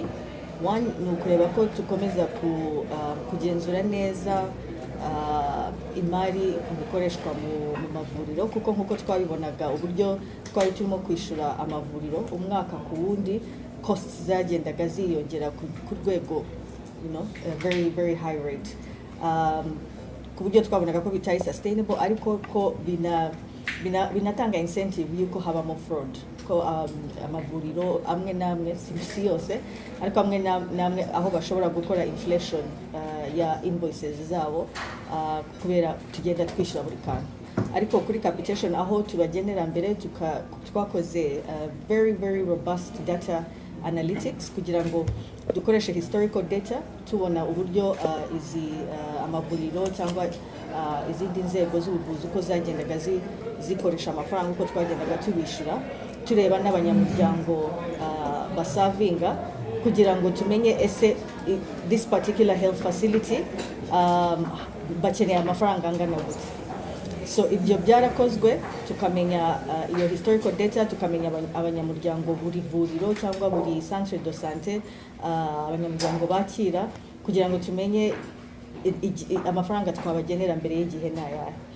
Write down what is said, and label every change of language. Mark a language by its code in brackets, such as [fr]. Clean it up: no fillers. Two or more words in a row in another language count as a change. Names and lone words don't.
[rw] One ni ukureba ko tukomeza kugenzura neza imari ikoreshwa mu mavuriro, kuko nkuko twabibonaga uburyo twari turimo kwishyura amavuriro umwaka ku wundi, costs zagendaga ziyongera ku rwego [en] very very high rate, [rw] ku buryo twabonaga ko bitari sustainable, ariko ko binatanga incentive yuko habamo fraud, ko amavuriro amwe namwe si yose ariko amwe namwe aho bashobora gukora inflation ya invoices zabo kubera tugenda twishyura buri kantu. Ariko kuri capitation aho tubagenera mbere twakoze [en] very very robust data analytics [rw] kugira ngo dukoreshe [en] historical data [rw] tubona uburyo izi amavuriro cyangwa izindi nzego z'ubuvuzi uko zagendaga zikoresha amafaranga uko twagendaga tubishyura, tureba n'abanyamuryango basavinga kugira ngo tumenye ese [en] this particular health facility [rw] bakeneye amafaranga angana gute. So ibyo byarakozwe tukamenya iyo [en] historical data, [rw] tukamenya abanyamuryango buri vuriro cyangwa buri [fr] centre de santé [rw] abanyamuryango bakira, kugira ngo tumenye amafaranga twabagenera mbere y'igihe n'ayahe.